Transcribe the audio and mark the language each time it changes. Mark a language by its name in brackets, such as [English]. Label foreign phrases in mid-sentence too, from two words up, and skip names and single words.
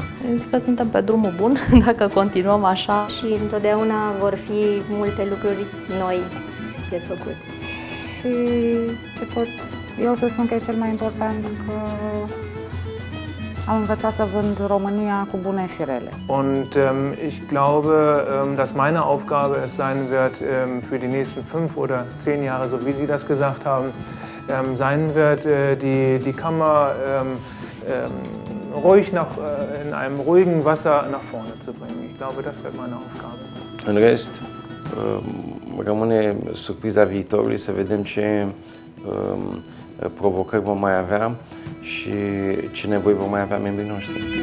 [Romanian] Eu zic că suntem pe drumul bun, dacă continuăm așa. Și întotdeauna vor fi multe lucruri noi de făcut. Și ce pot eu să spun că e cel mai important, că am învățat să vând România cu bune și rele. [German] Und ich glaube, dass meine Aufgabe es sein wird, für die nächsten 5 oder 10 Jahre, so wie Sie das gesagt haben, sein wird, die Kammer ruhig in einem ruhigen Wasser nach vorne zu bringen. Ich glaube, das wird meine Aufgabe sein. [Romanian] În rest, rămâne surpriza viitorului să vedem ce provocări vom mai avea și ce nevoi vom mai avea membrii noștri.